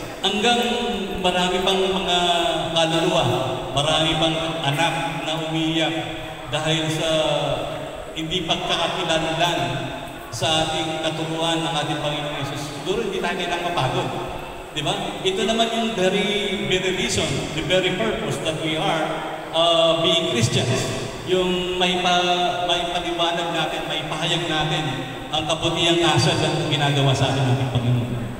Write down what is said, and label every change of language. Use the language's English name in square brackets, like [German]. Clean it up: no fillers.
[Filipino] Hanggang marami pang mga kaluluwa, marami pang anak na umiiyak dahil sa hindi pagkakakilanlan sa ating katuruan ng ating Panginoon Jesus. Siguro hindi tayo kailangang mapagod. Di ba? Ito naman yung [English] very reason, the very purpose that we are being Christians. [Filipino] Yung may paliwanag natin, may pahayag natin ang kabutihang asal ng ginagawa sa atin ng Panginoon.